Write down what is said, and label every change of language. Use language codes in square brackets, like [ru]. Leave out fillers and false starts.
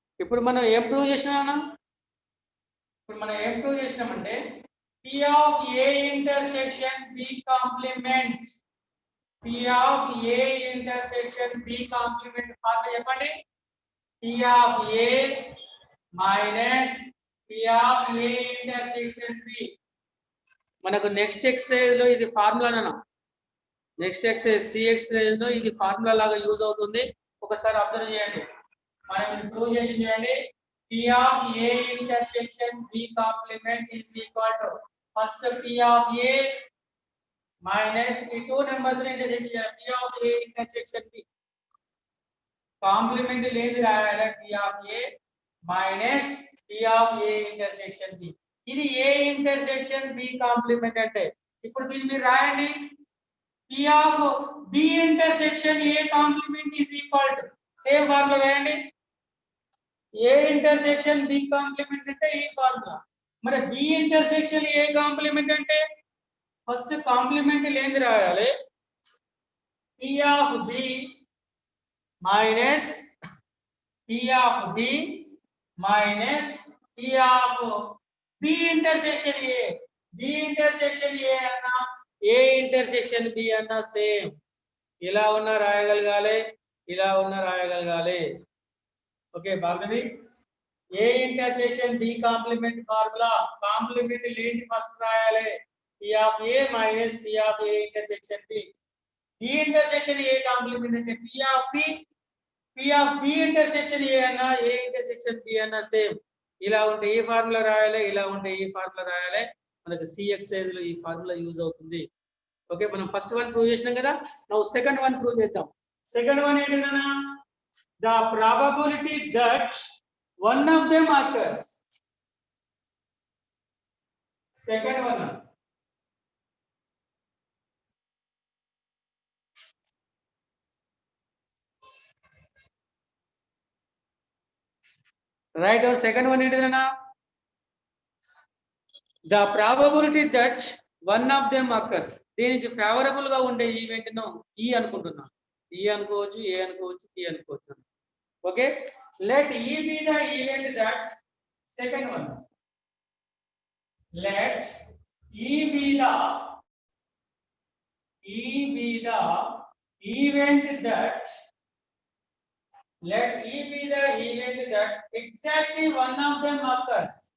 [te] ఇప్పుడు మనం ఏం ప్రూవ్ చేసినా ఇప్పుడు మనం ఏం ప్రూవ్ చేసినామంటే [en] P of A intersection B complement [te] P of A intersection B complement formula చెప్పండి. [en] P of A minus P of A intersection B. [te] మనకు నెక్స్ట్ ఎక్సర్సైజ్ లో ఇది formula next exercise C exercise లో ఇది ఫార్ములా లాగా use అవుతుంది. ఒకసారి observe చేయండి. మనం ఇది ప్రూవ్ చేసి చూడండి. [en] P of A intersection B complement is equal to first P of A minus ఈ two numbers [te] ఇంటర్సెక్షన్ చేయాలి. [en] P of A intersection B [te] complement లేదు రాయాలి. [en] P of A minus P of A intersection B. [te] ఇది [en] A intersection B [te] complement అంటే ఇప్పుడు దీన్ని మీరు రాయండి. [en] P of B intersection A complement is equal to [te] same formula రాయండి. [en] A intersection B complement [te] అంటే ఈ ఫార్ములా. మరి B intersection A complement అంటే ఫస్ట్ కాంప్లిమెంట్ లేనిది రాయాలి. [en] P of B minus P of B minus P of B intersection A. B intersection A అన్నా A intersection B అన్నా same. [te] ఇలా ఉన్న రాయగలగాలి, ఇలా ఉన్న రాయగలగాలి. ఓకే, బాగుంది. [en] A intersection B complement [te] formula complement లేని ఫస్ట్ రాయాలి. [en] P of A minus P of A intersection B. B intersection A complement అంటే P of B, P of B intersection A అన్నా A intersection B అన్నా సేమ్. [te] ఇలా ఉంటే ఈ formula రాయాలి, ఇలా ఉంటే ఈ ఫార్ములా రాయాలి. మనకు సి ఎక్సర్సైజ్ లో ఈ ఫార్ములా యూజ్ అవుతుంది. ఓకే, మనం ఫస్ట్ వన్ ప్రూవ్ చేసినాం కదా. నౌ సెకండ్ వన్ ప్రూవ్ చేద్దాం. సెకండ్ వన్ ఏంటన్నా, [en] the probability that one of them occurs. Second one, right? Or second one ఏంటన్నా, the probability that one of them occurs. [te] దీనికి favourable గా ఉండే event ను ఈ అనుకుంటున్నాం. ఈ అనుకోవచ్చు, ఏ అనుకోవచ్చు, టీ అనుకోవచ్చు. [en] Okay, let E be the event that second one. Let E be the event that exactly one of them occurs.